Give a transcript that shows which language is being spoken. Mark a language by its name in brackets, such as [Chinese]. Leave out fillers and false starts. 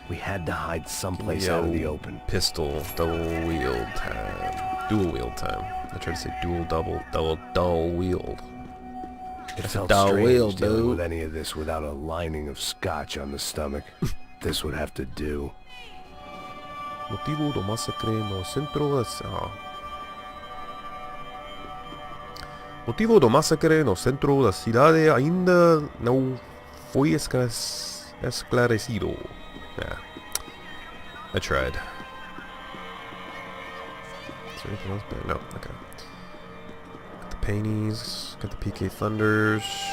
[English] We had to hide someplace out in the open. Pistol, dual wheeled time. Dual wheeled time. I tried to say dual wheeled. It felt strange dealing with any of this without a lining of scotch on the stomach. This would have to do. [Portuguese] Motivo do massacre no centro Motivo do massacre no centro da cidade ainda não foi esclarecido. [English] Yeah. I tried. Is there anything else better? No, okay. Got the Paynes, got the PK Thunders.